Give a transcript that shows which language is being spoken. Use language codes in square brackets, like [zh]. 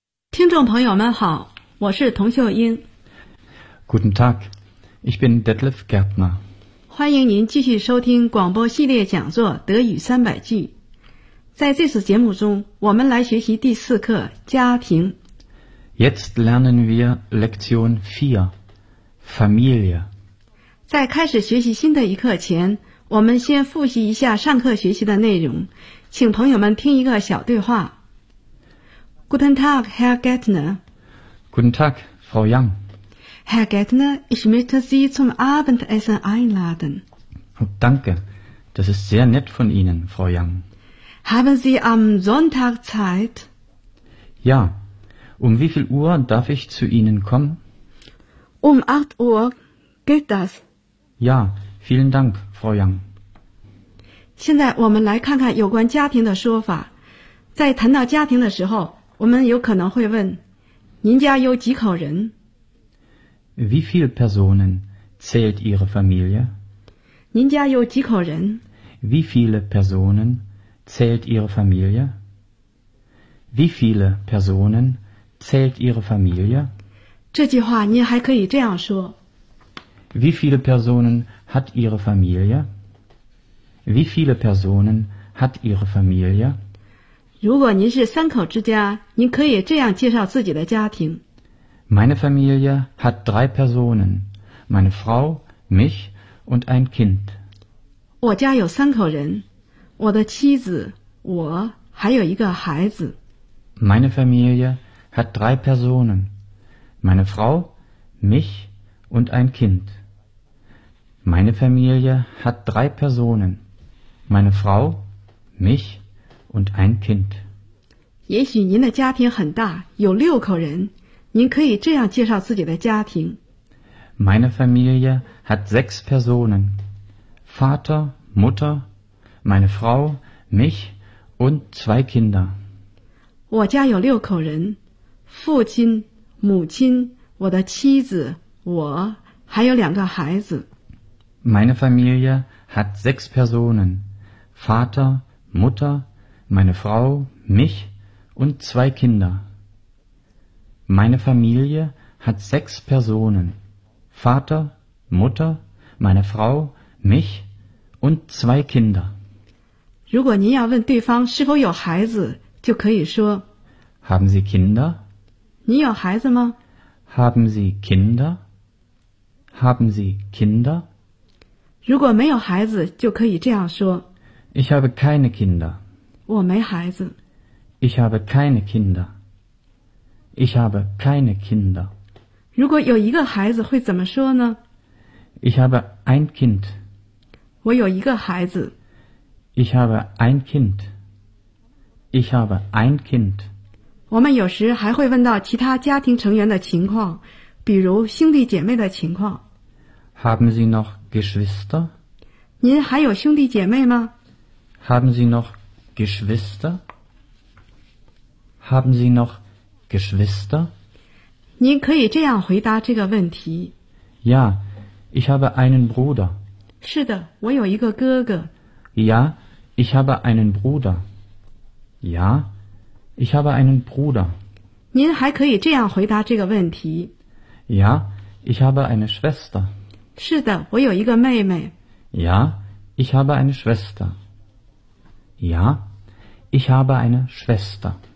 [zh] 听众朋友们好，我是童秀英。 [de] Guten Tag, ich bin Detlef Gärtner。 [zh] 欢迎您继续收听广播系列讲座《德语300句》。在这次节目中，我们来学习第四课《家庭》。 [de] Jetzt lernen wir Lektion 4, Familie。 [zh] 在开始学习新的一课前，我们先复习一下上课学习的内容，请朋友们听一个小对话。 [de] Guten Tag, Herr Gärtner. Guten Tag, Frau Yang. Herr Gärtner, ich möchte Sie zum Abendessen einladen. Danke, das ist sehr nett von Ihnen, Frau Yang. Haben Sie am Sonntag Zeit? Ja, um wie viel Uhr darf ich zu Ihnen kommen? Um 8 Uhr, geht das? Ja, vielen Dank, Frau Yang. [zh] 现在我们来看看有关家庭的说法。在谈到家庭的时候，我们有可能会问，您家有几口人？ [de] Wie viele Personen zählt Ihre Familie? [zh] 您家有几口人？ [de] Wie viele Personen zählt Ihre Familie? Wie viele Personen zählt Ihre Familie? [zh] 这句话您还可以这样说。 [de] Wie viele Personen hat Ihre Familie? Wie viele Personen hat Ihre Familie? [zh] 如果您是三口之家，您可以这样介绍自己的家庭。 [de] Meine Familie hat 3 Personen, meine Frau, mich und ein Kind. [zh] 我家有三口人，我的妻子，我还有一个孩子。 [de] Meine Familie hat 3 Personen, meine Frau, mich und ein Kind. Meine Familie hat 3 Personen, meine Frau, michund ein Kind. [zh] 也许您的家庭很大，有六口人，您可以这样介绍自己的家庭。 [de] Meine Familie hat 6 Personen. Vater, Mutter, meine Frau, mich und 2 Kinder. [zh] 我家有六口人，父亲、母亲、我的妻子、我，还有两个孩子。 [de] Meine Familie hat 6 Personen. Vater, Mutter, meine Frau, mich und 2 Kinder. Meine Familie hat 6 Personen. Vater, Mutter, meine Frau, mich und 2 Kinder. [zh] 如果您要问对方是否有孩子，就可以说 [de] Haben Sie Kinder? [zh] 您有孩子吗？ [de] Haben Sie Kinder? Haben Sie Kinder? [zh] 如果没有孩子，就可以这样说 [de] Ich habe keine Kinder. [zh] 我没孩子。 [de] Ich habe keine Kinder. Ich habe keine Kinder. [zh] 如果有一个孩子会怎么说呢？ [de] Ich habe ein Kind. [zh] 我有一个孩子。 [de] Ich habe ein Kind. Ich habe ein Kind. [zh] 我们有时还会问到其他家庭成员的情况，比如兄弟姐妹的情况。 [de] Haben Sie noch Geschwister? [zh] 您还有兄弟姐妹吗？ [de] Haben Sie noch Geschwister? Haben Sie noch Geschwister? [zh] 您可以这样回答这个问题。 [de] Ja, ich habe einen Bruder. [zh] 是的，我有一个哥哥。 [de] Ja, ich habe einen Bruder. Ja, ich habe einen Bruder. [zh] 您还可以这样回答这个问题。 [de] Ja, ich habe eine Schwester. [zh] 是的，我有一个妹妹。 [de] Ja, ich habe eine Schwester. Ja, ich habe eine Schwester.